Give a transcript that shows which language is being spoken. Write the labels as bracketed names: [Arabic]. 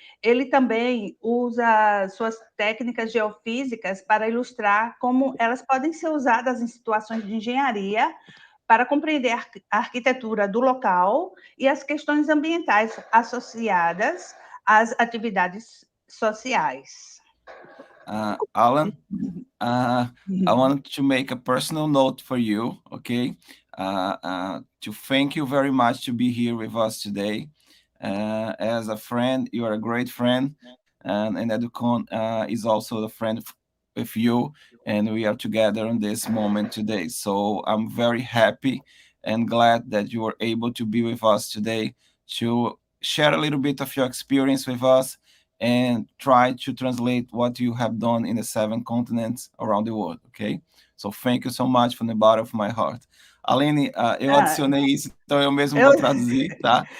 [Portuguese] Ele também usa suas técnicas geofísicas para ilustrar como elas podem ser usadas em situações de engenharia para compreender a arquitetura do local e as questões ambientais associadas às atividades sociais. [English] Alan, I wanted to make a personal note for you, okay? To thank you very much to be here with us today. As a friend, you are a great friend, and Educon is also a friend with you, and we are together in this moment today. So I'm very happy and glad that you were able to be with us today to share a little bit of your experience with us and try to translate what you have done in the 7 continents around the world, okay? So thank you so much from the bottom of my heart. [Portuguese] Aline, eu adicionei isso, então eu mesmo vou traduzir, tá?